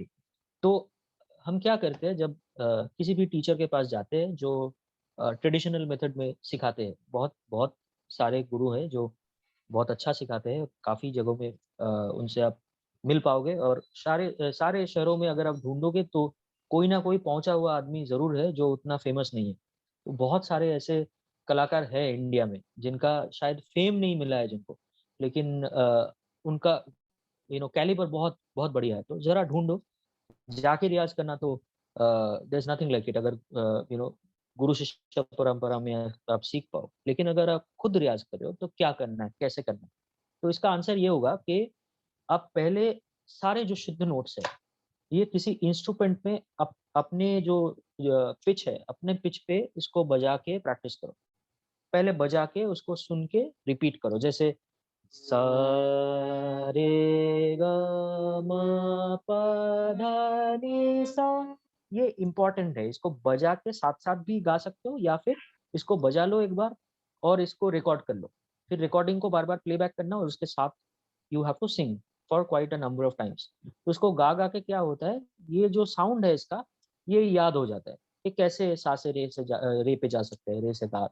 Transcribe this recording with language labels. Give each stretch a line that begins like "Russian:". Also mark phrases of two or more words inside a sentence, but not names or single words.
Hindi: तो हम क्या करते हैं जब किसी भी टीचर के पास जाते हैं जो ट्रेडिशनल मेथड में सिखाते हैं, बहुत बहुत सारे गुरु हैं जो बहुत अच्छा सिखाते हैं, काफ़ी जगहों में उनसे आप मिल पाओगे, और सारे शहरों में अगर आप ढूंढोगे तो कोई ना कोई पहुंचा हुआ आदमी ज़रूर है जो उतना फेमस नहीं है। तो बहुत सारे ऐसे कलाकार हैं इंडिया में जिनका शायद फेम नहीं मिला है जिनको, लेकिन उनका कैलिबर बहुत बहुत बढ़िया है। तो ज़रा ढूंढो, जाके रियाज करना। तो
English: There is nothing like it
Hindi: अगर गुरु शिष्य परंपरा में आप सीख पाओ। लेकिन अगर आप खुद रियाज कर रहे हो तो क्या करना है, कैसे करना है? तो इसका आंसर ये होगा कि आप पहले सारे जो शुद्ध नोट्स है ये किसी इंस्ट्रूमेंट में अपने जो पिच है, अपने पिच पे इसको बजा के प्रैक्टिस करो। पहले बजा के उसको सुन के रिपीट करो, जैसे सा रे ग म प ध नि सा। ये इम्पोर्टेंट है, इसको बजा के साथ साथ भी गा सकते हो, या फिर इसको बजा लो एक बार और इसको रिकॉर्ड कर लो, फिर रिकॉर्डिंग को बार बार प्लेबैक करना, और उसके साथ
English: you have to sing for quite a number of times.
Hindi: तो उसको गा गा के क्या होता है, ये जो साउंड है इसका ये याद हो जाता है कि कैसे सा से रे से रे पे जा सकते हैं, रे से गा।